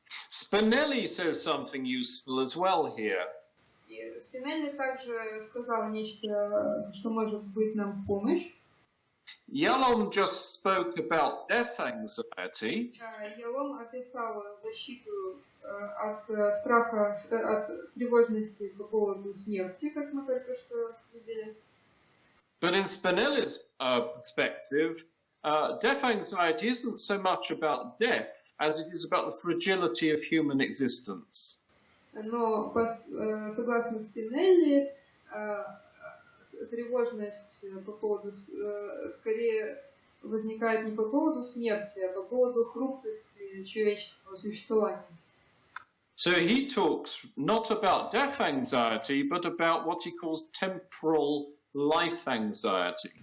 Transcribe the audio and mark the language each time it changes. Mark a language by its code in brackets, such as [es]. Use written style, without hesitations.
[en] Spinelli says something useful as well here. [ru] И Спинелли также сказал нечто, что может быть нам в помощь. [en] Yalom just spoke about death anxiety. [ru] Ялом описал защиту от страха, от тревожности по поводу смерти, как мы только что видели. [en] But in Spinelli's perspective, death anxiety isn't so much about death as it is about the fragility of human existence. [ru] Но согласно Спинелли, тревожность по поводу скорее возникает не по поводу смерти, а по поводу хрупкости человеческого существования. [en] So he talks not about death anxiety, but about what he calls temporal life anxiety.